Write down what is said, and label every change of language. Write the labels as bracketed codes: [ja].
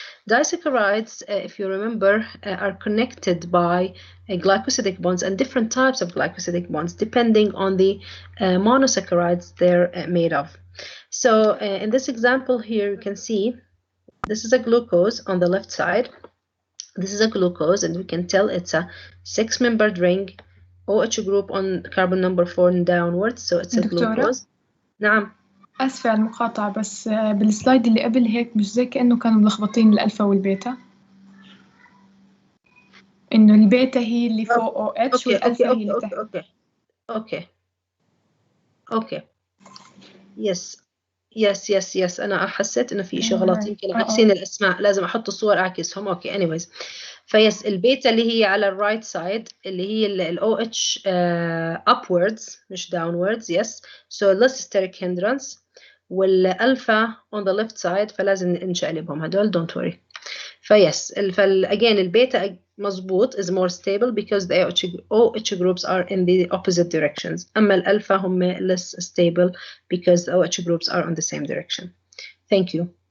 [en] Disaccharides, if you remember, are connected by glycosidic bonds and different types of glycosidic bonds, depending on the monosaccharides they're made of. So in this example here, you can see this is a glucose on the left side. This is a glucose, and we can tell it's a 6-membered ring, OH group on carbon number 4 and downwards, so it's a glucose. Naam. [ar] آسفة على المقاطعة، بس بالسلايد اللي قبل هيك مش زي كأنه كانوا ملخبطين الألفا والبيتا، إنه البيتا هي اللي فوق أو اتش والألفا هي اللي تحت. اوكي يس انا حسيت انه في شيء غلط، يمكن عاكسين الاسماء، لازم احط الصور اعكسهم. اوكي anyways، فيس البيتا اللي هي على الرايت سايد اللي هي الاو اتش upwards مش downwards. [en] yes so less steric hindrance، والالفا on the left side [ar] فلازم نشقلبهم هدول [en] don't worry. فيس again [ar] البيتا مظبوط [en] is more stable because the OH groups are in the opposite directions. [ar] أما الألفا هم [en] less stable because the OH groups are on the same direction. Thank you.